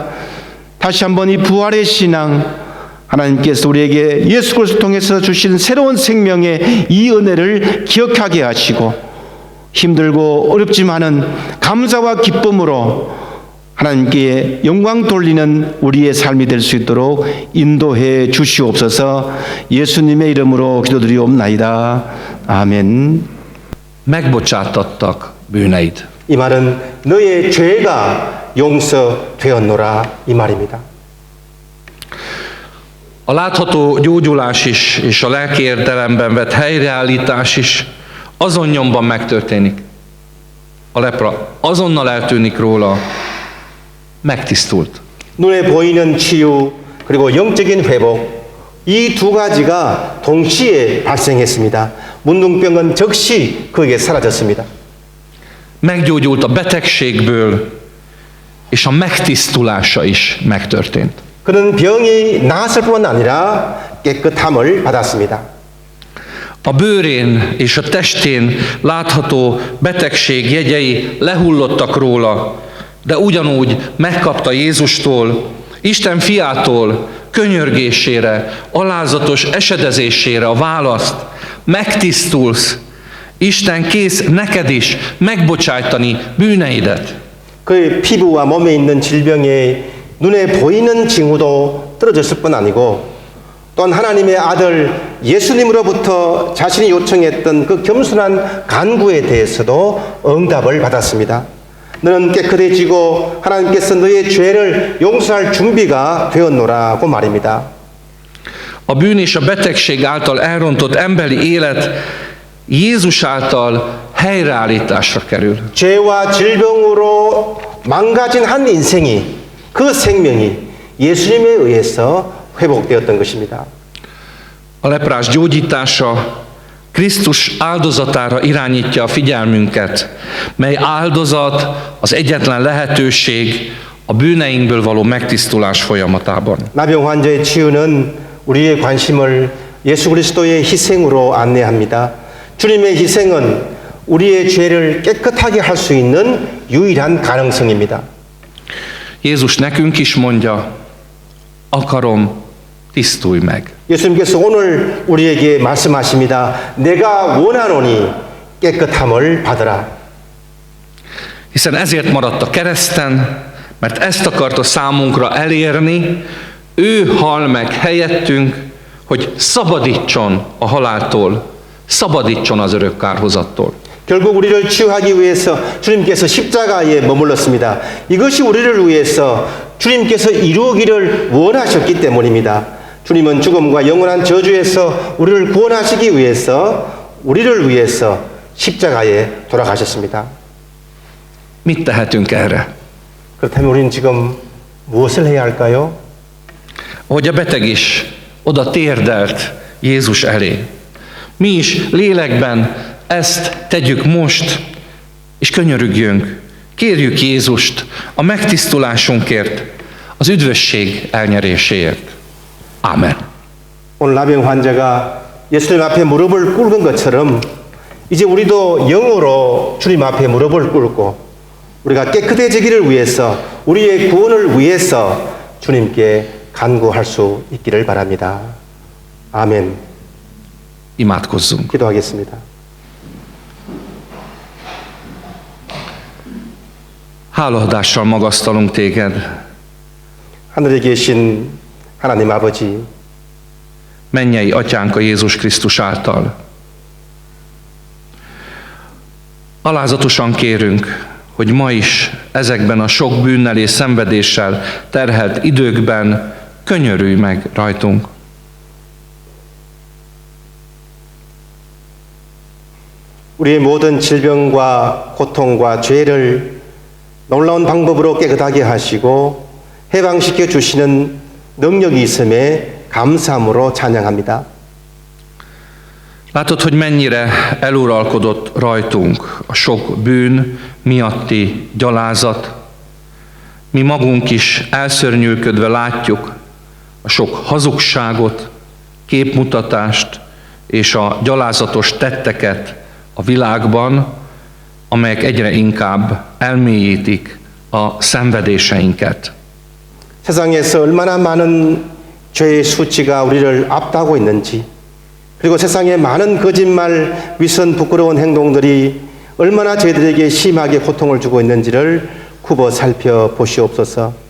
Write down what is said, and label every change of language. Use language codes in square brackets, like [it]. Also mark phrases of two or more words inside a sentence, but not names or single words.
[ko] 다시 한번 이 부활의 신앙, 하나님께서 우리에게 예수 그리스도를 통해서 주신 새로운 생명의 이 은혜를 기억하게 하시고 힘들고 어렵지만은 감사와 기쁨으로 하나님께 영광 돌리는 우리의 삶이 될 수 있도록 인도해 주시옵소서. 예수님의 이름으로 기도드리옵나이다. 아멘. [hu] Megbocsátattak bűneid. [ko] 이 말은 너의 죄가 용서되었노라 이 말입니다. [hu] A látható gyógyulás is, és a lelki értelemben vett helyreállítás is azon nyomban megtörténik. A lepra azonnal eltűnik róla, megtisztult. [ko] 눈에 보이는 치유 그리고 영적인 회복 이 두 가지가 동시에 발생했습니다. 문둥병은 즉시 그에게 사라졌습니다. [hu] Meggyógyult a betegségből, és a megtisztulása is megtörtént. [ko] 그는 병이 나았을 뿐 아니라 깨끗함을 받았습니다. [hu] A bőrén és a testén látható betegség jegyei lehullottak róla, de ugyanúgy megkapta Jézustól, Isten fiától könyörgésére, alázatos esedezésére a választ. Megtisztulsz, Isten kész neked is megbocsájtani bűneidet. [ko] 그의 피부와 몸에 있는 질병에 눈에 보이는 징후도 떨어졌을 뿐 아니고 또한 하나님의 아들 예수님으로부터 자신이 요청했던 그 겸손한 간구에 대해서도 응답을 받았습니다. 너는 깨끗해지고 하나님께서 너의 죄를 용서할 준비가 되었노라고 말입니다. [hu] A bűn és a betegség által elrontott emberi élet Jézus által helyreállításra kerül. [ko] 죄와 질병으로 망가진 한 인생이 그 생명이 예수님에 의해서 회복되었던 것입니다. [hu] A leprás gyógyítása Krisztus áldozatára irányítja a figyelmünket, mely áldozat az egyetlen lehetőség a bűneinkből való megtisztulás folyamatában. [ko] 나병 환자의 치유는 우리의 관심을 예수 그리스도의 희생으로 안내합니다. 주님의 희생은 우리의 죄를 깨끗하게 할 수 있는 유일한 가능성입니다. [hu] Jézus nekünk is mondja, akarom, tisztulj meg. [ko] 예수님께서 오늘 우리에게 말씀하십니다. 내가 원하노니 깨끗함을 받으라. [hu] Hiszen ezért maradt a kereszten, mert ezt akarta számunkra elérni, ő hal meg helyettünk, hogy szabadítson a haláltól, szabadítson az örök kárhozattól. [ko] 결국 우리를 치유하기 위해서 주님께서 십자가에 머물렀습니다. 이것이 우리를 위해서 주님께서 이루기를 원하셨기 때문입니다. 주님은 죽음과 영원한 저주에서 우리를 구원하시기 위해서 우리를 위해서 십자가에 돌아가셨습니다. [hu] Mit tehetünk erre? [ko] 그렇다면 우리는 지금 무엇을 해야 할까요? [hu] Ahogy a beteg is oda térdelt Jézus elé. Mi is lélekben ezt tegyük most, és könyörügjünk, kérjük Jézust a megtisztulásunkért, az üdvösség elnyeréséért. Amen. [ko] 오늘 나병 환자가 예수님 앞에 무릎을 꿇은 것처럼 이제 우리도 영으로 주님 앞에 무릎을 꿇고 우리가 깨끗해지기를 위해서, 우리의 구원을 위해서 주님께 간구할 수 있기를 바랍니다. 아멘. [hu] Imádkozzunk. [ko] 기도하겠습니다. [hu] Hálaadással magasztalunk téged, [ko] 하늘에 계신 하나님 아버지, [hu] mennyei atyánk a Jézus Krisztus által. Alázatosan kérünk, hogy ma is ezekben a sok bűnnel és szenvedéssel terhelt időkben könyörülj meg rajtunk. [ko] 우리의 모든 질병과 고통과 죄를 놀라운 방법으로 깨끗하게 하시고 해방시켜 주시는 능력이 있음에 감사함으로 찬양합니다. [hu] Látod, hogy mennyire eluralkodott rajtunk a sok bűn miatti gyalázat. Mi magunk is elszörnyűködve látjuk a sok hazugságot, képmutatást és a gyalázatos tetteket a világban, amelyek egyre inkább elmélyítik a szenvedéseinket. [ko] 세상에서 얼마나 많은 죄의 수치가 우리를 압도하고 있는지, 그리고 세상에 많은 거짓말, 위선, 부끄러운 행동들이 얼마나 저희들에게 심하게 고통을 주고 있는지를 굽어 살펴보시옵소서.